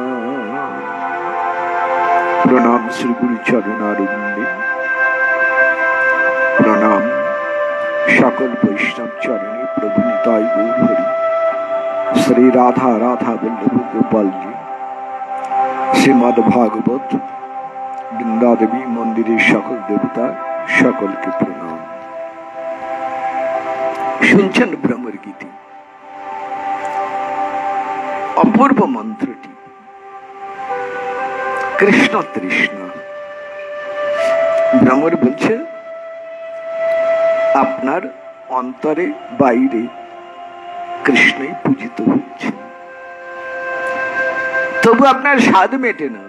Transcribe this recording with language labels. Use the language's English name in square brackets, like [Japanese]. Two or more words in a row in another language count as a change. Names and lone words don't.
[Bangla] প্রণাম শ্রী গুরু চরণারবিন্দে, প্রণাম সকল বৈষ্ণব চরণে প্রভু নিতাই গৌর হরি। শ্রী রাধা রাধা বল্লভ গোপাল জী শ্রীমদ্ ভাগবত বৃন্দা দেবী মন্দিরে সকল দেবতা সকল কে প্রণাম। শুনছেন ভ্রমর গীতি অপূর্ব মন্ত্রটি কৃষ্ণ তৃষ্ণা। ভ্রমর বলছে আপনার অন্তরে বাইরে কৃষ্ণই পূজিত হচ্ছে, তবু আপনার স্বাদ মেটে না।